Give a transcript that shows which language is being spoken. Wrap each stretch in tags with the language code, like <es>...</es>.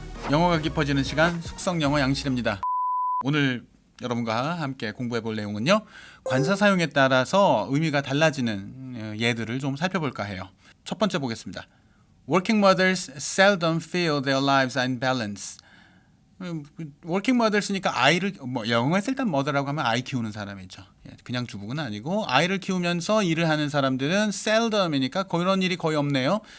<ko>영어가 깊어지는 시간 숙성 영어 양실입니다. 오늘 여러분과 함께 공부해 볼 내용은요. 관사 사용에 따라서 의미가 달라지는 예들을 좀 살펴볼까 해요. 첫 번째 보겠습니다.</ko> <en>Working mothers seldom feel their lives are in balance.</en> <ko>working mothers니까 아이를 영어에서 일단 mother라고 하면 아이 키우는 사람이죠. 그냥 주부는 아니고 아이를 키우면서 일을 하는 사람들은 seldom이니까 그런 일이 거의 없네요.</ko>